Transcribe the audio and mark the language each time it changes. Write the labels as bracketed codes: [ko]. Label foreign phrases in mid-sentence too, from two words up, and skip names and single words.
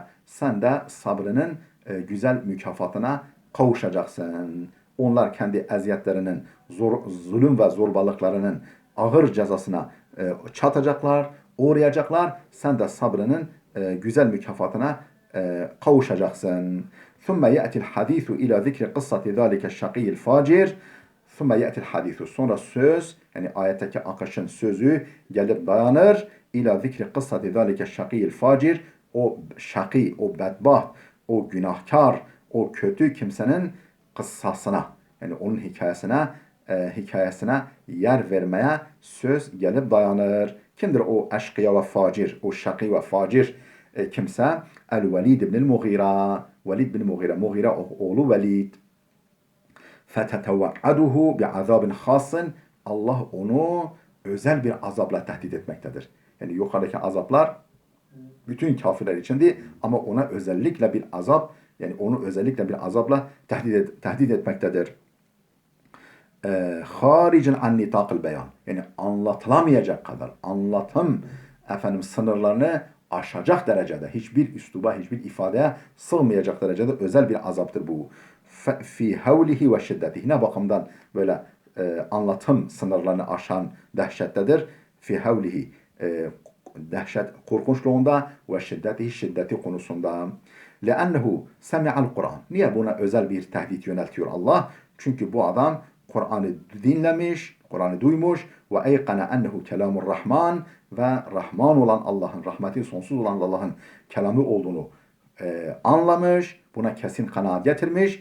[tr] Sen de sabrının güzel mükafatına kavuşacaksın. Onlar kendi eziyetlerinin, zulüm ve zorbalıklarının ağır cezasına çatacaklar, uğrayacaklar. Sen de sabrının güzel mükafatına kavuşacaksın. [ar] ثُمَّ يَأْتِ الْحَدِيثُ إِلَى ذِكْرِ قِصَّةِ ذَٰلِكَ الشَّقِيِّ الْفَاجِرِ. ثُمَّ يَأْتِ الْحَدِيثُ. [tr] Sonra söz, yani ayetteki akışın sözü gelip dayanır. [ar] إلى ذكر قصة ذلك الشقي الفاجر. [tr] O şakî, o bedbaht, o günahkar, o kötü kimsenin kıssasına, yani onun hikayesine yer vermeye söz gelip dayanır. Kimdir o eşkıya ve facir, o şakî ve facir kimse? El-Velid ibn el-Mughira. Velid bin Mughira. Mughira oğlu Velid. [ar] فَتَتَوَعَّدُهُ بِعَذَابٍ خَاصٍ. [tr] Allah onu özel bir azapla tehdit etmektedir. Yani yukarıdaki azaplar bütün kafirler içindi ama ona özellikle bir azap, yani onu özellikle bir azapla tehdit etmektedir. [ar] خارج عن نطاق البيان. [tr] Yani anlatılamayacak kadar, anlatım efendim sınırlarını aşacak derecede, hiçbir üsluba, hiçbir ifadeye sığmayacak derecede özel bir azaptır bu. [ar] في هوله وشدته. [tr] Ne bakımdan böyle anlatım sınırlarını aşan dehşettedir? [ar] في هوله [tr] dehşet, korkunçluğunda [ar] وشدته, [tr] şiddeti konusunda. [ar] لأنه سمع Kur'an. [tr] Niye buna özel bir tehdit yöneltiyor Allah? Çünkü bu adam Kur'an'ı dinlemiş, Kur'an'ı duymuş ve [ar] أيقن أنه كلام الرحمن [tr] ve Rahman olan Allah'ın, rahmeti sonsuz olan Allah'ın kelamı olduğunu anlamış, buna kesin kanaat getirmiş.